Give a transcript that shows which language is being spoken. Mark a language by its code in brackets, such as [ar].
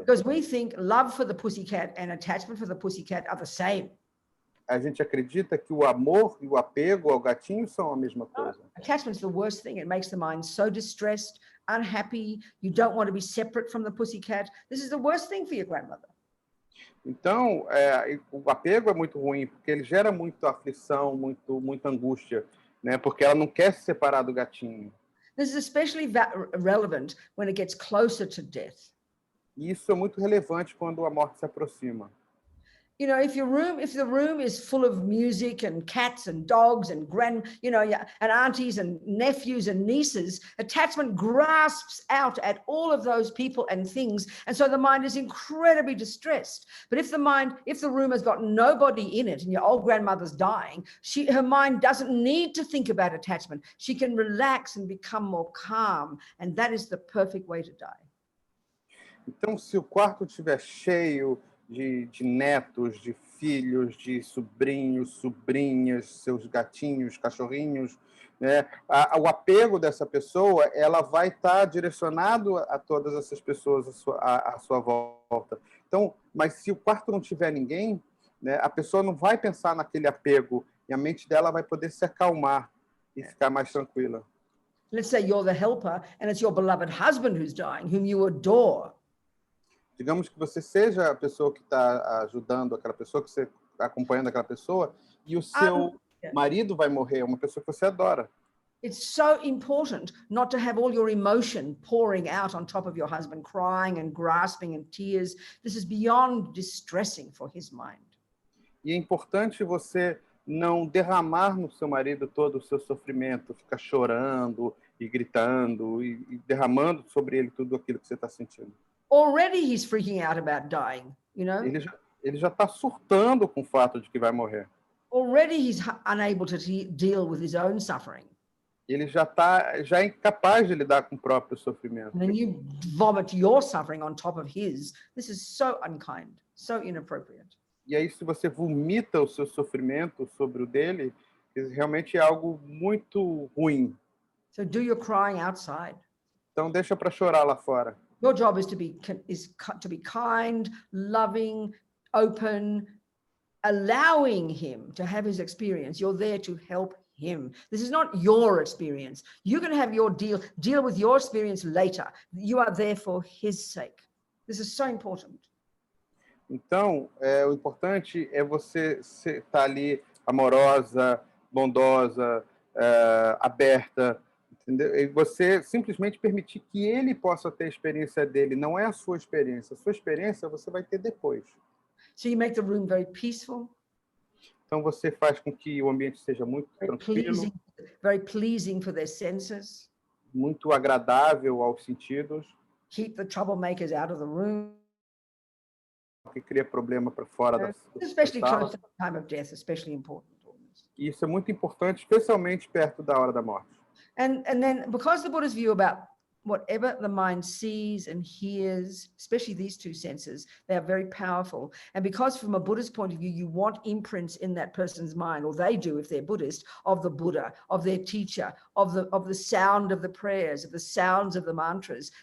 [en] Because we think love for the pussycat and attachment for the pussycat are the same. [pt] A gente acredita que o amor e o apego ao gatinho são a mesma coisa. [en] Attachment's the worst thing. It makes the mind so distressed, unhappy. You don't want to be separate from the pussycat. This is the worst thing for your grandmother. [pt] Então, o apego é muito ruim, porque ele gera muita aflição, muita angústia, né? Porque ela não quer se separar do gatinho. [en] This is especially relevant when it gets closer to death. [pt] E isso é muito relevante quando a morte se aproxima. [en] You know, if the room is full of music and cats and dogs and and aunties and nephews and nieces, attachment grasps out at all of those people and things, and so the mind is incredibly distressed. But if the room has got nobody in it and your old grandmother's dying, her mind doesn't need to think about attachment. She can relax and become more calm, and that is the perfect way to die. [pt] Então, se o quarto estiver cheio de netos, de filhos, de sobrinhos, sobrinhas, seus gatinhos, cachorrinhos, né? O apego dessa pessoa, ela vai estar direcionado a todas essas pessoas à sua volta. Então, mas se o quarto não tiver ninguém, né, a pessoa não vai pensar naquele apego e a mente dela vai poder se acalmar e ficar mais tranquila. [en] Let's say you're the helper and it's your beloved husband who's dying, whom you adore. [pt] Digamos que você seja a pessoa que está ajudando aquela pessoa, que você está acompanhando aquela pessoa, e o seu marido vai morrer, uma pessoa que você adora. [en] It's so important not to have all your emotion pouring out on top of your husband, crying and grasping and tears. This is beyond distressing for his mind. [pt] E é importante você não derramar no seu marido todo o seu sofrimento, ficar chorando e gritando e derramando sobre ele tudo aquilo que você está sentindo. [en] Already he's freaking out about dying, you know? [pt] Ele já está surtando com o fato de que vai morrer. [en] Already he's unable to deal with his own suffering. [pt] Ele já é incapaz de lidar com o próprio sofrimento. [en] And then you vomit your suffering on top of his. This is so unkind, so inappropriate. [pt] E aí, se você vomita o seu sofrimento sobre o dele, realmente é algo muito ruim. [en] So do your crying outside. [pt] Então deixa para chorar lá fora. [en] Your job is to be kind, loving, open, allowing him to have his experience. You're there to help him. This is not your experience. You can have your deal with your experience later. You are there for his sake. This is so important. [pt] Então, o importante é você estar ali amorosa, bondosa, aberta, entendeu? E você simplesmente permitir que ele possa ter a experiência dele, não é a sua experiência. A sua experiência você vai ter depois. [en] So you make the room very peaceful. [pt] Então você faz com que o ambiente seja muito tranquilo, [en] very pleasing for their senses. [pt] Muito agradável aos sentidos. [en] Keep the troublemakers out of the room. [pt] Que cria problema para fora da [en] especially [pt] sala. [en] close to the time of death, especially important. [pt] Isso é muito importante, especialmente perto da hora da morte. [en] And then, because the Buddha's view about whatever the mind sees and hears, especially these two senses, they are very powerful. And because from a Buddhist point of view, you want imprints in that person's mind, or they do if they're Buddhist, of the Buddha, of their teacher, of the sound of the prayers, of the sounds of the mantras.